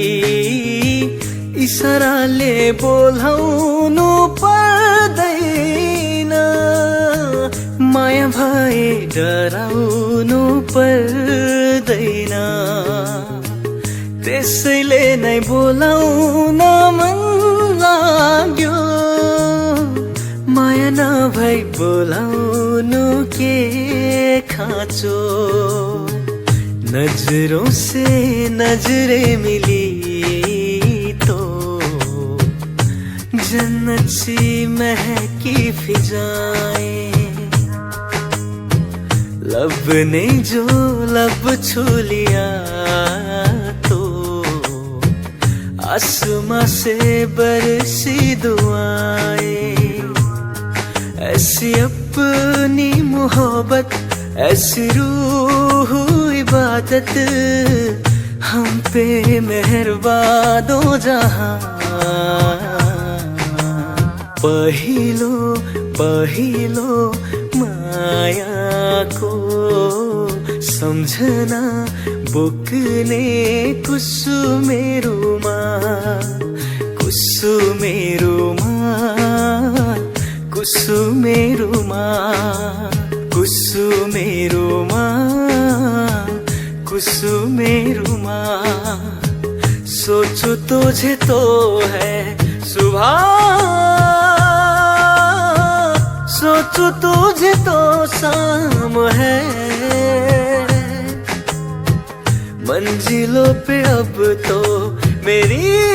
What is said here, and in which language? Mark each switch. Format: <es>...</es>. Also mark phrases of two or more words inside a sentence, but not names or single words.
<ne>इसाराले बोलाउनु पर्दैन माया भए डराउनु पर्दैन त्यसैले नै बोलाउन मन लाग्यो माया नभई बोलाउनु के खाँचो</ne> <hi>नजरों से नजरें मिली तो जन्नत सी महकी फिजाएं लब ने जो लब छू लिया तो आसमां से बरसी दुआएं ऐसी अपनी मोहब्बत ऐसी रूह इबादत हम पे मेहरबान दो जहां</hi> <ne>पहिलो पहिलो माया को सम्झना बोक्ने कुसुमेरुमा कुसुमेरुमा कुसुमेरुमा कुसुमेरुमा कुसुमेरुमा</ne> <hi>सोचो तुझे तो है सुबह सोचो तुझे तो शाम है मंजिलों पे अब तो मेरी</hi>